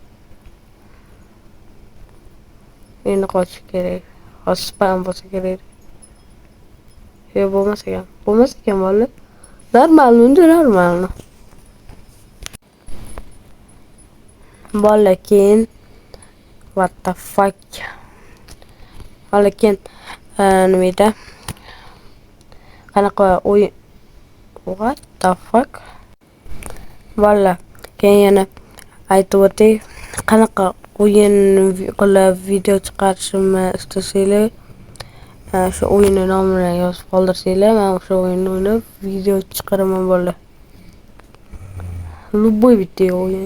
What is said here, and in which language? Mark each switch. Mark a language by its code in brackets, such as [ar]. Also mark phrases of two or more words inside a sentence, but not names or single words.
[uz] Endi qochish kerak. Hozir spam bo'lsa kerak. Bo'lmas ekan bola. Normalmi? Bola, keyin [en] what the fuck. [uz] Bola, keyin nima edi? Qanaqa o'yin? [en] What the fuck? [uz] Bola, keyin yana aytib o'tay. Qanaqa o'yin qilib video chiqarishimni istasanglar, shu o'yinning nomini yozib qoldirsanglar, men o'sha o'yinni o'ynab video chiqaraman bola. Любой bitta o'yin.